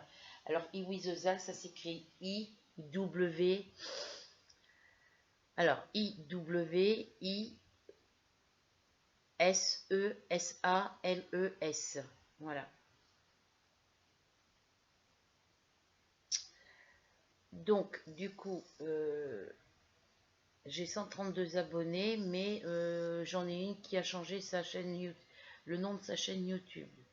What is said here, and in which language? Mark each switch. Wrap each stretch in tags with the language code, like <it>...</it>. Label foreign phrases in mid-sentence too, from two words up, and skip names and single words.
<fr>Alors, Iwizezal, ça s'écrit I-W. Alors, I-W-I-S-E-S-A-L-E-S. Voilà. Donc, du coup, j'ai 132 abonnés, mais j'en ai une qui a changé sa chaîne YouTube, le nom de sa chaîne YouTube.</fr>